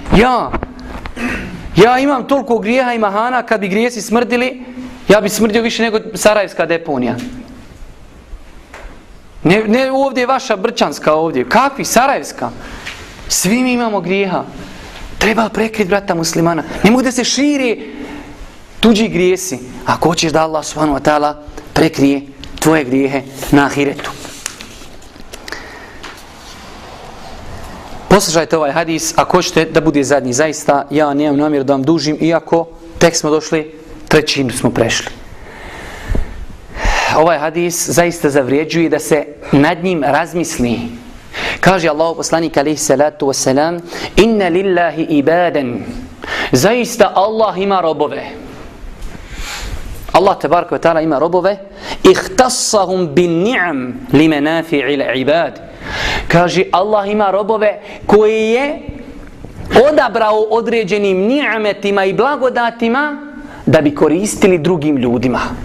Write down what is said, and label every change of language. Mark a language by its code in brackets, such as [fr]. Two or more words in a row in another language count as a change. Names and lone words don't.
[bs] Ja imam toliko grijeha i mahana, kad bi grijesi smrdili, ja bi smrdio više nego Sarajevska deponija. Ne ovdje je vaša Brčanska ovdje. Kakvi? Sarajevska. Svi mi imamo grijeha. Treba prekriti brata muslimana. Ne mogu da se širi tuđi grijesi. Ako hoćeš da Allah [ar] سبحانه وتعالى [bs] prekrije tvoje grijehe na ahiretu. Poslušajte ovaj hadis, ako hoćete da bude zadnji. Zaista, ja nemam namjeru da vam dužim, iako tek smo došli, trećinu smo prešli. Ovaj hadis zaista zavrijeđuje da se nad njim razmisli. Kaže Allahu poslanik [ar] عليه الصلاة والسلام: "إن لله عبادا." [bs] Zaista Allah ima robove. Allah [ar] تبارك وتعالى [bs] ima robove, [ar] اختصهم بالنعم لمنافع العباد. [bs] Kaže Allah ima robove koji je odabrao određenim ni'metima i blagodatima da bi koristili drugim ljudima.